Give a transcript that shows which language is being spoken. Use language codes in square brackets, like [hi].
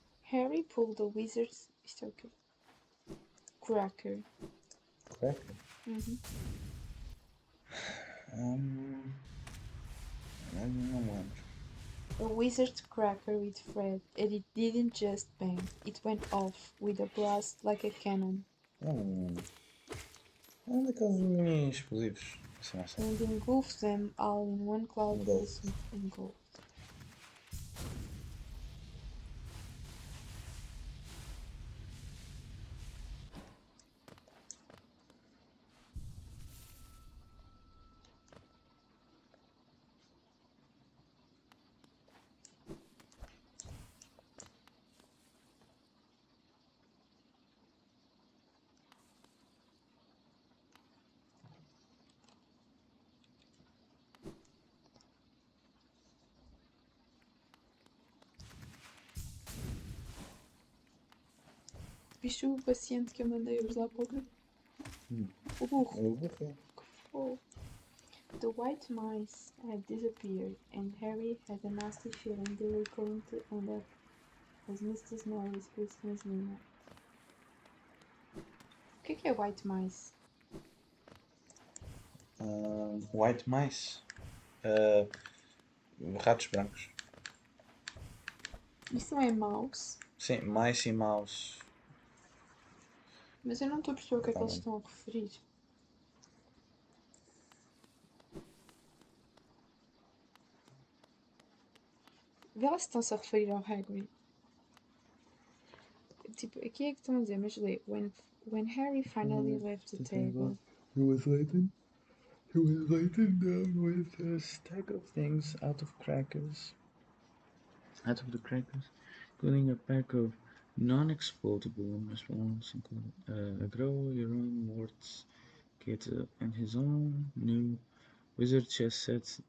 [en] Harry pulled a wizard's. [pt] Isto é o quê? [en] Cracker. Cracker. [pt] Não lembro. [en] A wizard's cracker with Fred, and it didn't just bang, it went off with a blast like a cannon. [pt] É um daqueles mini explosivos. Assim, não sei. [en] And engulfed them all in one cloud Gold. blossom and gold. [pt] Viste o paciente que eu mandei hoje lá para o grupo? O burro. Eu vou ver. Oh. [en] The white mice had disappeared, and Harry had a nasty feeling they were going to end up as Mr. Snorri's Christmas dinner. [pt] O que é white mice? [en] White mice. [pt] Ratos brancos. Isso não é mouse? Sim, mice e mouse. Mas eu não estou a perceber o que é que eles estão a referir. Vê lá se estão-se a referir ao Hagrid. Tipo, aqui é que estão a dizer, mas lê. [en] When Harry finally left the table. He was laden down with a stack of things out of the crackers, including a pack of non-explodable marshmallows, including a grow your own words kit and his own new wizard chess set.